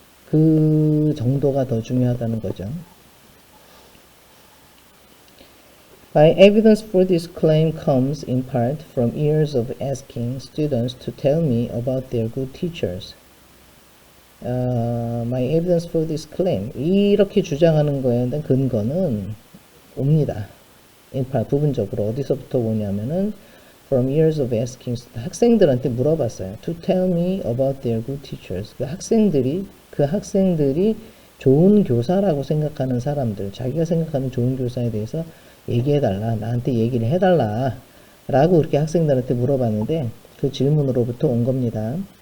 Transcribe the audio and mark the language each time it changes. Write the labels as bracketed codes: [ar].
[ko] 그 정도가 더 중요하다는 거죠. [en] My evidence for this claim comes in part from years of asking students to tell me about their good teachers. My evidence for this claim, [ko] 이렇게 주장하는 거에 대한 근거는 옵니다. [en] in part, [ko] 부분적으로 어디서부터 오냐면은 [en] from years of asking, [ko] 학생들한테 물어봤어요. [en] To tell me about their good teachers. [ko] 그 학생들이 좋은 교사라고 생각하는 사람들, 자기가 생각하는 좋은 교사에 대해서 얘기해달라, 나한테 얘기를 해달라 라고 그렇게 학생들한테 물어봤는데 그 질문으로부터 온 겁니다.